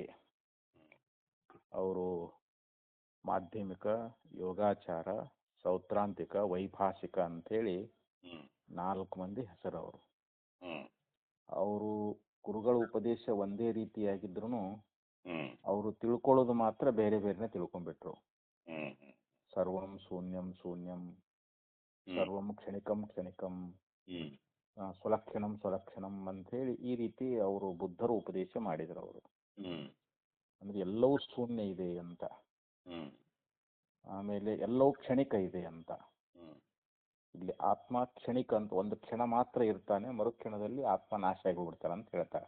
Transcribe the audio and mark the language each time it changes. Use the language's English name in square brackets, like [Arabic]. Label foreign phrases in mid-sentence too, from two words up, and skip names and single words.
[Kannada] ಅವರು ಮಾಧ್ಯಮಿಕ, ಯೋಗಾಚಾರ, ಸೌತ್ರಾಂತಿಕ, ವೈಭಾಷಿಕ ಅಂಥೇಳಿ 4 ಮಂದಿ ಹೆಸರವರು. ಅವರು ಗುರುಗಳ ಉಪದೇಶ ಒಂದೇ ರೀತಿಯಾಗಿದ್ರು ಅವರು ತಿಳ್ಕೊಳ್ಳೋದು ಮಾತ್ರ ಬೇರೆ ಬೇರೆನೆ ತಿಳ್ಕೊಂಡ್ಬಿಟ್ರು. [Sanskrit] ಸರ್ವಂ ಶೂನ್ಯಂ ಶೂನ್ಯಂ, ಸರ್ವಂ ಕ್ಷಣಿಕಂ ಕ್ಷಣಿಕಂ, ಸ್ವಲಕ್ಷಣಂ ಸ್ವಲಕ್ಷಣಂ [Kannada] ಅಂಥೇಳಿ ಈ ರೀತಿ ಅವರು ಬುದ್ಧರು ಉಪದೇಶ ಮಾಡಿದ್ರು. ಅವರು ಅಂದ್ರೆ ಎಲ್ಲವೂ ಶೂನ್ಯ ಇದೆ ಅಂತ, ಆಮೇಲೆ ಎಲ್ಲವೂ ಕ್ಷಣಿಕ ಇದೆ ಅಂತ. ಇಲ್ಲಿ ಆತ್ಮ ಕ್ಷಣಿಕ ಅಂತ, ಒಂದು ಕ್ಷಣ ಮಾತ್ರ ಇರ್ತಾನೆ, ಮರುಕ್ಷಣದಲ್ಲಿ ಆತ್ಮ ನಾಶ ಆಗಿ ಹೋಗ್ಬಿಡ್ತಾನೆ ಅಂತ ಹೇಳ್ತಾರೆ.